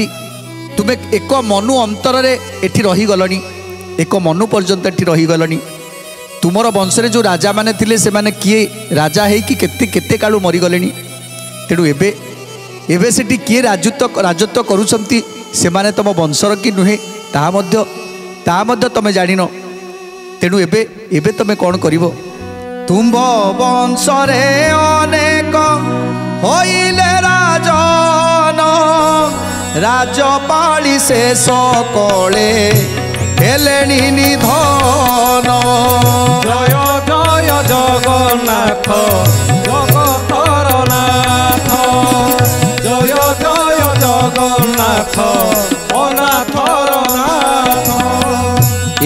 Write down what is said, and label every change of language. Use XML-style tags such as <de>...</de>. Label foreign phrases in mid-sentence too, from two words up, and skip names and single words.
<or>ତୁମେ ଏକ ମନୁ ଅନ୍ତର ରେ ଏଠି ରହି ଗଲଣି ଏକ ମନୁ ପର୍ଯ୍ୟନ୍ତ ଏଠି ରହି ଗଲଣି ତୁମର ବଂଶରେ ଯୋ ରାଜା ମାନେ ଥିଲେ ସେ ମାନେ କିଏ ରାଜା ହେ କି କେତେ କେତେ କାଳୁ ମରି ଗଲେଣି ତେଣୁ ଏବେ ଏବେ ସେଠି କିଏ ରାଜତ୍ୱ କରୁଛନ୍ତି ସେ ମାନେ ତମ ବଂଶର କି ନୁହେଁ ତା ମଧ୍ୟ ତମେ ଜାଣିନ ତେଣୁ ଏବେ ଏବେ ତମେ କଣ କରିବ ତୁମ ବଂଶରେ ଅନେକ ହୋଇଲେ ରାଜନ ରାଜପାଳି ସେ ସକଳେ ହେଲେଣି ନିଧନ ଜୟ ଜୟ ଜଗନ୍ନାଥ ଜଗତର ନାଥ ଜୟ ଜୟ ଜଗନ୍ନାଥ ଅନାଥର ନାଥ</or>